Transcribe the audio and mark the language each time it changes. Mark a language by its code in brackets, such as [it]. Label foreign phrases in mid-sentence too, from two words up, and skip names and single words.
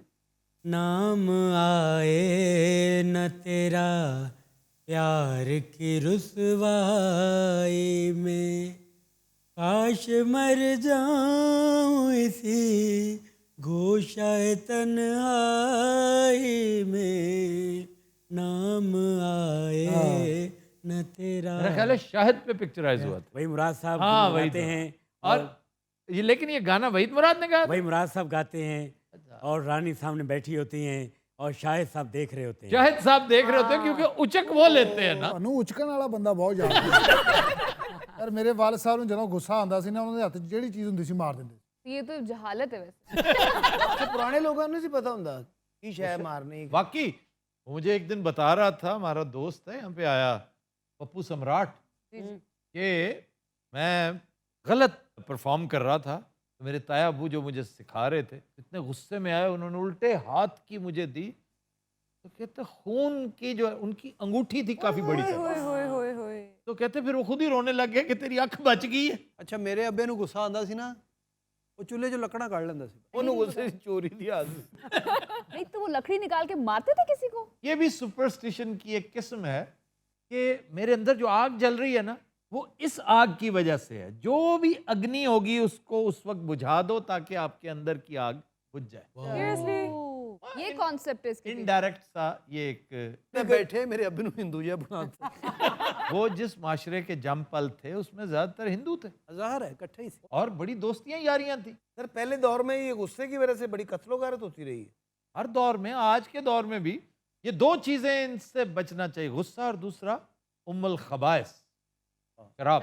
[ur] نام آئے نہ تیرا پیار کی رسوائی میں, کاش مر جاؤں اسی گوشہ تنہائی میں, نام آئے نہ تیرا. میرا خیال ہے شاہد پہ پکچرائز ہوا تھا. وہی مراد صاحب ہاں وہی گاتے ہیں. اور یہ لیکن یہ گانا وحید مراد نے گایا. وہی مراد صاحب گاتے ہیں اور رانی سامنے بیٹھی ہوتی ہیں اور شاہد صاحب دیکھ رہے ہوتے ہیں. شاہد صاحب دیکھ رہے ہوتے ہیں کیونکہ اچک وہ لیتے ہیں نا. [pa] ਤੁਹਾਨੂੰ ਉਚਕਣ ਵਾਲਾ ਬੰਦਾ ਬਹੁਤ ਜ਼ਿਆਦਾ ਯਾਰ ਮੇਰੇ ਵਾਲਦ ਸਾਹਿਬ ਨੂੰ ਜਦੋਂ ਗੁੱਸਾ ਆਉਂਦਾ ਸੀ ਨਾ ਉਹਨਾਂ ਦੇ ਹੱਥ 'ਚ ਜਿਹੜੀ ਚੀਜ਼ ਹੁੰਦੀ ਸੀ ਮਾਰ ਦਿੰਦੇ ਸੀ. [ur] یہ تو جہالت ہے ویسے. [pa] ਪੁਰਾਣੇ ਲੋਕਾਂ ਨੂੰ ਨਹੀਂ ਪਤਾ ਹੁੰਦਾ ਕੀ ਸ਼ੈ ਮਾਰਨੀ. [ur] واقعی مجھے ایک دن بتا رہا تھا, ہمارا دوست ہے یہاں پہ آیا, پپو سمراٹ, کہ میں غلط پرفارم کر رہا تھا, تو میرے تایا ابو جو مجھے سکھا رہے تھے اتنے غصے میں آئے, انہوں نے الٹے ہاتھ کی مجھے دی, تو کہتے خون کی جو ان کی انگوٹھی تھی کافی بڑی تھی, تو کہتے پھر وہ خود ہی رونے لگ گئے کہ تیری آنکھ بچ گئی ہے. [pa] ਅੱਛਾ ਮੇਰੇ ਅੱਬੇ ਨੂੰ ਗੁੱਸਾ ਆਉਂਦਾ ਸੀ ਨਾ, ਉਹ ਚੁੱਲ੍ਹੇ 'ਚੋਂ ਲੱਕੜਾਂ ਕੱਢ ਲੈਂਦਾ ਸੀ. ਉਹਨੂੰ ਗੁੱਸੇ 'ਚ ਚੋਰੀ ਦੀ ਆਦਤ. [ur] نہیں تو وہ لکڑی نکال کے مارتے تھے کسی کو. یہ بھی سپرسٹیشن کی ایک قسم ہے کہ میرے اندر جو آگ جل رہی ہے نا وہ اس آگ کی وجہ سے ہے. جو بھی اگنی ہوگی اس کو اس وقت بجھا دو تاکہ آپ کے اندر کی آگ بجھ جائے. یہ کانسیپٹ ہے اس کے. انڈائریکٹ سا یہ ایک [pa] ਬੈਠੇ ਮੇਰੇ ਅੱਬੇ ਨੂੰ ਹਿੰਦੂ ਜਿਹਾ ਬਣਾ ਦਿੱਤਾ. [ur] وہ جس معاشرے کے جم پل تھے اس میں زیادہ تر ہندو تھے ظاہر ہے اکٹھے ہی. اور بڑی دوستیاں یاریاں تھیں. سر پہلے دور میں یہ غصے کی وجہ سے بڑی قتل و غارت ہوتی رہی ہے. ہر دور میں, آج کے دور میں بھی یہ دو چیزیں ان سے بچنا چاہیے, غصہ اور دوسرا [ar] ام الخبائث, [ur] شراب.